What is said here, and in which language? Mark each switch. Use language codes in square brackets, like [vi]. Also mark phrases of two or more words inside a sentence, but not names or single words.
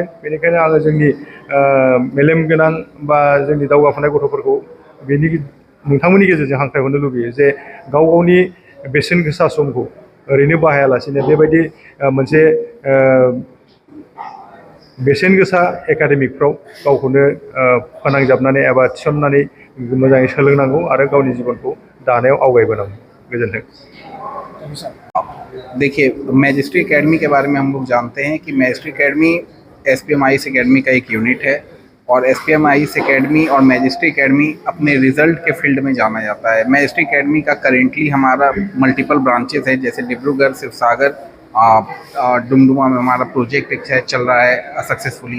[brx] बेनिखायनो आङो जोंनि मेलेम गोनां बा जोंनि दावगाफुनाय गथ'फोरखौ नोंथांमोननि गेजेरजों हांख्रायहरनो लुबैयो जे गाव गावनि बेसेन गोसा समखौ ओरैनो बाहायालासिनो बेबायदि मोनसे बेसेन गोसा एकाडेमिकफ्राव गावखौनो फोनांजाबनानै एबा थिसननानै मोजाङै सोलोंनांगौ आरो गावनि जिबनखौ दानायाव आवगायबोनांगौ। गोजोन्थों। [hi] देखिए, मैजिस्ट्री एकेडमी के बारे में हम लोग जानते हैं कि मैजिस्ट्री एकेडमी SPMIS एकेडमी का एक यूनिट है और SPMIS एकेडमी और मैजिस्ट्री एकेडमी अपने रिजल्ट के फील्ड में जाना जाता है। मैजिस्ट्री एकेडमी का करेंटली हमारा [en] multiple branches [hi] है, जैसे डिब्रूगढ़, शिवसागर, डुमडुमा में हमारा प्रोजेक्ट एक चल रहा है सक्सेसफुली।